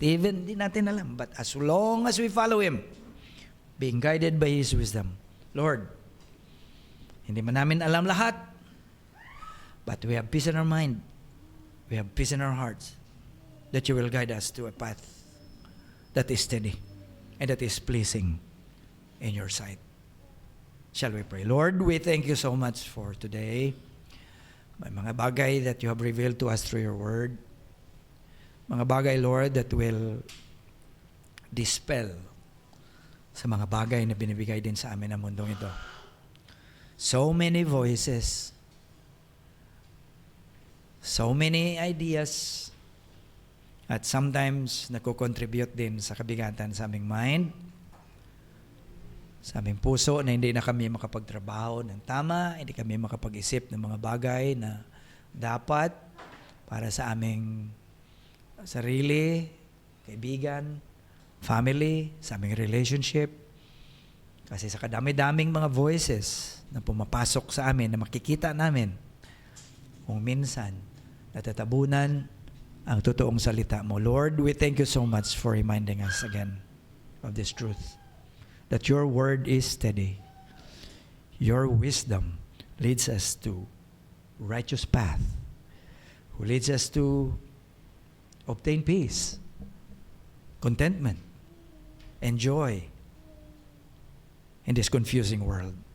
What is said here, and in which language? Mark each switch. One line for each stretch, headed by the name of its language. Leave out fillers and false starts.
English: Even
Filipino: di natin alam,
English: but as long as we follow Him, being guided by His wisdom, Lord,
Filipino: hindi man namin alam lahat,
English: but we have peace in our mind, we have peace in our hearts, that you will guide us to a path that is steady and that is pleasing in your sight. Shall we pray? Lord, we thank you so much for today.
Filipino: May mga bagay
English: that you have revealed to us through your word.
Filipino: Mga bagay, Lord,
English: that will dispel
Filipino: sa mga bagay na binibigay din sa amin ng mundong ito.
English: So many voices, so many ideas, at sometimes
Filipino: nako-contribute din sa kabigatan sa aming
English: mind.
Filipino: sa aming puso na hindi na kami makapagtrabaho ng tama, hindi kami makapag-isip ng mga bagay na dapat para sa aming sarili, kaibigan, family, sa aming relationship. Kasi sa kadami-daming mga voices na pumapasok sa amin, na makikita namin, kung minsan, natatabunan ang totoong salita mo.
English: Lord, we thank you so much for reminding us again of this truth. That your word is steady. Your wisdom leads us to righteous path. Who leads us to obtain peace, contentment, and joy in this confusing world.